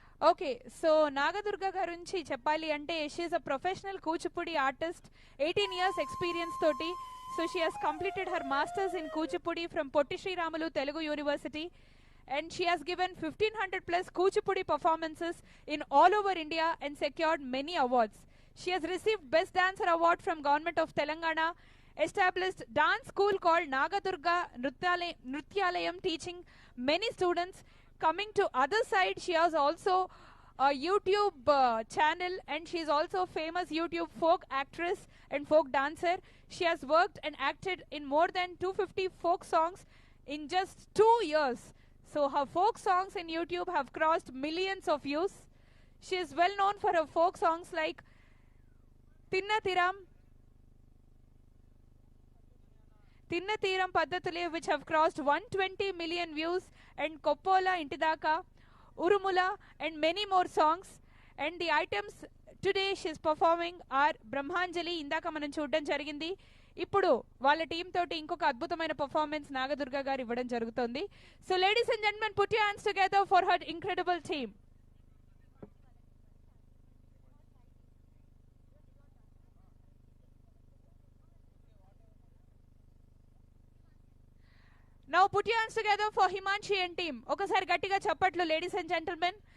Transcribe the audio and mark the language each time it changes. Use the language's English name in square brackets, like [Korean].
[Telugu] Okay, so Nagadurga గురించి చెప్పాలి అంటే [English] She is a professional Kuchipudi artist, 18 years experience తోటి. So she has completed her masters in Kuchipudi from Potti Sriramulu Telugu university, and she has given 1500 plus Kuchipudi performances in all over India and secured many awards. She has received Best Dancer Award from Government of Telangana, established dance school called Nagadurga Nrityalayam, teaching many students. Coming to other side, she has also a YouTube channel, and she is also a famous YouTube folk actress and folk dancer. She has worked and acted in more than 250 folk songs in just 2 years. So her folk songs in YouTube have crossed millions of views. She is well known for her folk songs like Tinna Thiram Paddatule, which have crossed 120 million views, and Koppola Intidaka, Urumula, and many more songs. And the items today she is performing are Brahmanjali, [Telugu] indaka manam చూడడం జరిగింది. ఇప్పుడు వాళ్ళ team తోటి ఇంకొక అద్భుతమైన performance Nagadurga గారు ఇవ్వడం జరుగుతుంది. [English] So ladies and gentlemen, put your hands together for her incredible team. Now put your hands together for Himanshi and team. [Telugu] ఒకసారి గట్టిగా చప్పట్లు [English] Ladies and gentlemen.